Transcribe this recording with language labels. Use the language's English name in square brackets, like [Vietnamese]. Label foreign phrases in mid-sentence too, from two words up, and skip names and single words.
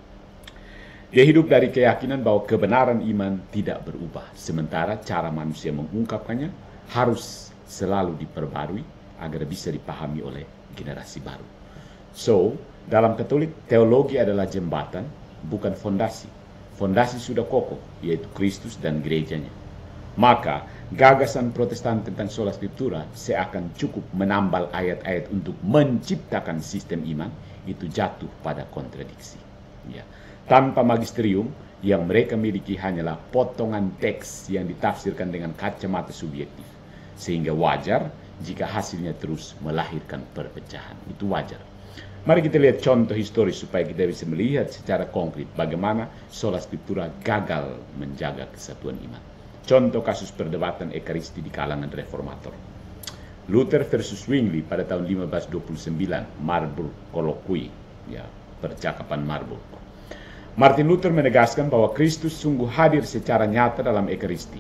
[Indonesian] Dia hidup dari keyakinan bahwa kebenaran iman tidak berubah, sementara cara manusia mengungkapkannya harus selalu diperbarui agar bisa dipahami oleh generasi baru. So, dalam Katolik, teologi adalah jembatan, bukan fondasi. Fondasi sudah kokoh, yaitu Kristus dan gerejanya. Maka, gagasan Protestan tentang [Latin] sola scriptura [Indonesian] seakan cukup menambal ayat-ayat untuk menciptakan sistem iman, itu jatuh pada kontradiksi. Ya. Tanpa magisterium, yang mereka miliki hanyalah potongan teks yang ditafsirkan dengan kacamata subjektif. Sehingga wajar jika hasilnya terus melahirkan perpecahan. Itu wajar. Mari kita lihat contoh historis supaya kita bisa melihat secara konkret bagaimana [Latin] sola scriptura [Indonesian] gagal menjaga kesatuan iman. Contoh kasus perdebatan ekaristi di kalangan reformator. Luther versus Zwingli pada tahun 1529, Marburg Colloquy, ya, percakapan Marburg. Martin Luther menegaskan bahwa Kristus sungguh hadir secara nyata dalam ekaristi.